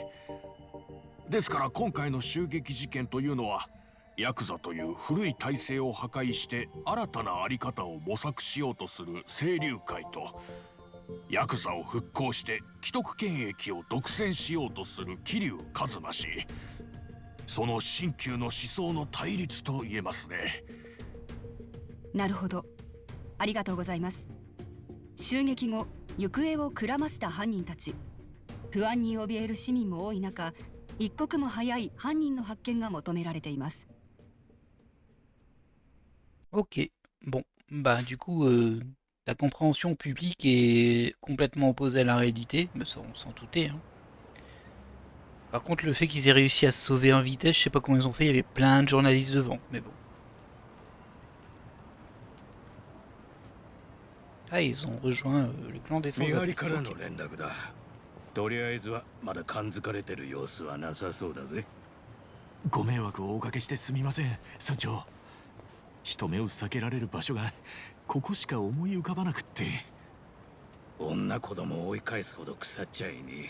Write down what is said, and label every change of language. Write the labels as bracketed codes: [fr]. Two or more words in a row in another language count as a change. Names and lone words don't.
[ja] ですから今回の襲撃事件というのは、ヤクザという古い体制を破壊して新たな在り方を模索しようとする清流会と、ヤクザを復興して既得権益を独占しようとする桐生一馬氏、その新旧の思想の対立と言えますね。なるほど、ありがとうございます。 襲撃後行方をくらました犯人たち。不安に怯える市民も多い中、一刻も早い犯人の発見が求められています。 [fr] Ok, bon, bah du coup, la compréhension publique est complètement opposée à la réalité, mais ça on s'en doutait, hein. Par contre, le fait qu'ils aient réussi à se sauver en vitesse, je sais pas comment ils ont fait, il y avait plein de journalistes devant, mais bon. Ah, ils ont rejoint le clan des [ja] 見張り [fr] sans-abri. [ja] からの [fr] Ok. [ja] 連絡だ。とりあえずはまだ感づかれてる様子はなさそうだぜ。ご迷惑をおかけしてすみません村長。人目を避けられる場所がここしか思い浮かばなくって。女子供を追い返すほど腐っちゃいねえ。